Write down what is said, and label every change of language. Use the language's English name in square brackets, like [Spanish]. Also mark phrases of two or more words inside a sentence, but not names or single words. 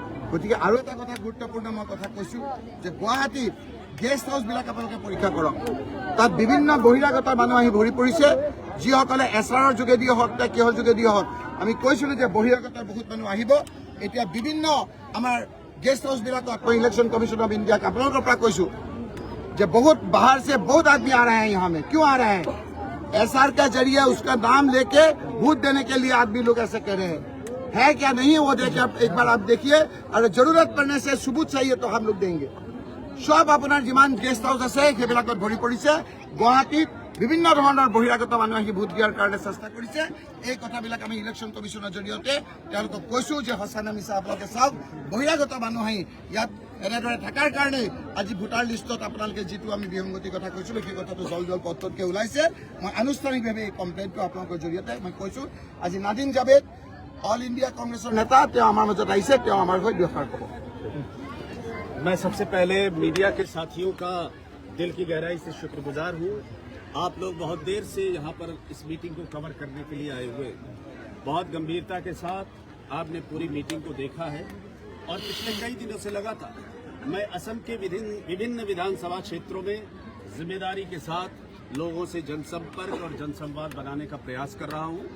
[Assamese] গতিকে আৰু এটা কথা গুৰুত্বপূৰ্ণ মই কথা কৈছো যে গুৱাহাটীত গেষ্ট হাউচবিলাক আপোনালোকে পৰীক্ষা কৰক। তাত বিভিন্ন বহিৰাগত মানুহ আহি ভৰি পৰিছে, যিসকলে এছআৰৰ যোগেদিয়ে হওক বা কিহৰ যোগেদিয়ে হওক। আমি কৈছিলো যে বহিৰাগতৰ বহুত মানুহ আহিব। এতিয়া বিভিন্ন আমাৰ [English] guest house [Hindi] बिल्कुल इलेक्शन कमीशन ऑफ इंडिया का अपना कैसू जब बहुत बाहर से बहुत आदमी आ रहे हैं यहाँ में। क्यों आ रहे हैं? एसआर का जरिए उसका नाम लेके वोट देने के लिए आदमी लोग ऐसे कह रहे हैं। है क्या नहीं वो देखिए, आप एक बार आप देखिए। और जरूरत पड़ने से सबूत चाहिए तो हम लोग देंगे। सब अपना जिमान [English] guest house [Assamese] আছে সেইবিলাকত ভৰি পৰিছে। গুৱাহাটীত বিভিন্ন ধৰণৰ বহিৰাগত মানুহ আহি ভোট দিয়াৰ কাৰণে চেষ্টা কৰিছে। এই কথাবিলাক আমি ইলেকশ্যন কমিশ্যনৰ জৰিয়তে তেওঁলোকক কৈছো যে সঁচানে মিছা আপোনালোকে চাওক। বহিৰাগত মানুহ আহি ইয়াত এনেদৰে থকাৰ কাৰণে আজি ভোটাৰ লিষ্টত আপোনালোকে যিটো আমি বিসংগতিৰ কথা কৈছিলো সেই কথাটো জল পত্ৰতকৈ ওলাইছে। মই আনুষ্ঠানিকভাৱে এই কমপ্লেইনটো আপোনালোকৰ জৰিয়তে মই কৈছো। আজি নাদিন জাবেদ অল ইণ্ডিয়া কংগ্ৰেছৰ নেতা, তেওঁ আমাৰ মাজত আহিছে, তেওঁ আমাৰ হৈ দুষাৰ ক'ব। [Hindi] मैं सबसे पहले मीडिया के साथियों का दिल की गहराई से शुक्रगुजार हूँ। आप लोग बहुत देर से यहाँ पर इस मीटिंग को कवर करने के लिए आए हुए, बहुत गंभीरता के साथ आपने पूरी मीटिंग को देखा है। और पिछले कई दिनों से लगा था मैं असम के विभिन्न विधानसभा क्षेत्रों में जिम्मेदारी के साथ लोगों से जनसंपर्क और जनसंवाद बनाने का प्रयास कर रहा हूँ।